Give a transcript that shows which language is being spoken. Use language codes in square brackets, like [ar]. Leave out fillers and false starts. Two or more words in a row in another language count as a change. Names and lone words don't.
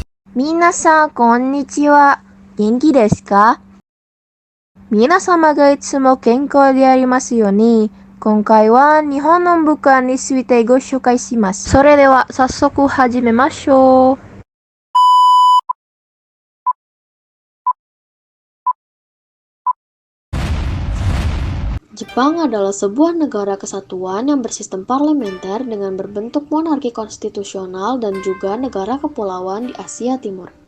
[ja] 皆さん、こんにちは。元気ですか？皆様がいつも健康でありますように、今回は日本の文化についてご紹介します。それでは早速始めましょう。 [id] Jepang adalah sebuah negara kesatuan yang bersistem parlementer dengan berbentuk monarki konstitusional dan juga negara kepulauan di Asia Timur.